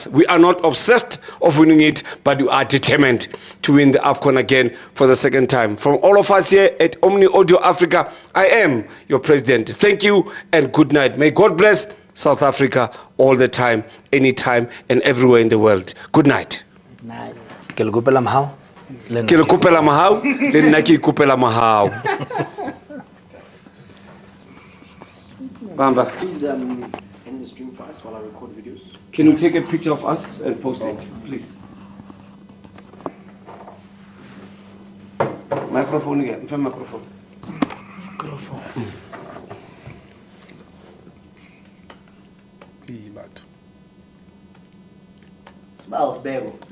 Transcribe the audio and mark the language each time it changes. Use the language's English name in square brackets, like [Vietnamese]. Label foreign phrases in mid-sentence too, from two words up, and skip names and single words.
[English] We are not obsessed of winning it, but we are determined to win the AFCON again for the second time. From all of us here at Omni Audio Africa, I am your president. Thank you and good night. May God bless South Africa all the time, anytime, and everywhere in the world. Good night. [Southern Sotho] Ke le kopela mahao. Ke le kopela mahao, le nna ke ikopela mahao. Bamba. [English] Please end the stream for us while I record videos. Can you take a picture of us and post it, please? Microphone again. Microphone. Smiles, Bego.